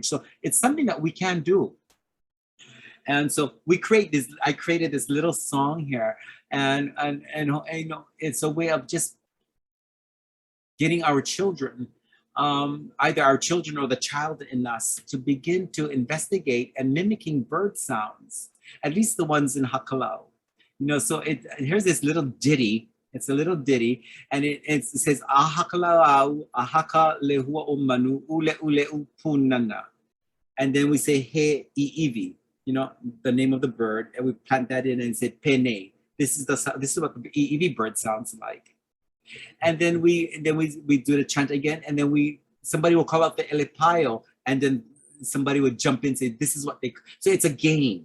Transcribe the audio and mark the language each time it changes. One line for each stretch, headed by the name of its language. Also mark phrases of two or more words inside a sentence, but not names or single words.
English: So it's something that we can do. And so I created this little song here, and you know, it's a way of just getting our children, either our children or the child in us, to begin to investigate and mimicking bird sounds, at least the ones in Hakalau. You know, so here's this little ditty. It's a little ditty, and it says,
Hawaiian: "Ahakalau ahaka lehua o manu ule ule punana,"
English: and then we say
Hawaiian: he iivi,
English: you know, the name of the bird, and we plant that in and say pene. This is what the iivi bird sounds like. And then we do the chant again, and then somebody will call out the elepaio, and then somebody would jump in and say, this is what so it's a game.